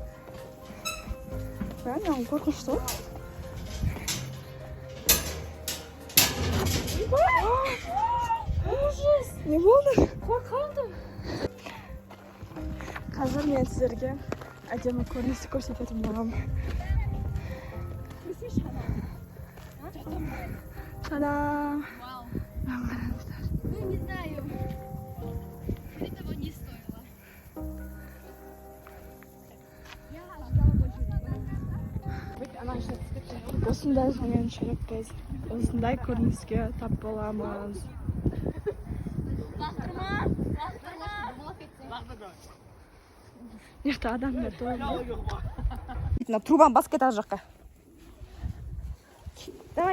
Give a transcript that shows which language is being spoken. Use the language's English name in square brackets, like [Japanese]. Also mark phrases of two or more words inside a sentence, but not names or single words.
[Kazakh] Маған қорқынышты ғой. Ужас! Не болды? Қорқалдым. Қазір мен сіздерге әдемі көріністі көрсететін боламын. Та-дам! [Russian] Ну, не знаю. Этого не стоило. Я ожидала больше. [Kazakh] Осындай сонымен жүріп біз осындай көрініске тап боламыз. Мықты адамдар толы. мына трубаны басып кет ар жаққа. [Russian] Давай.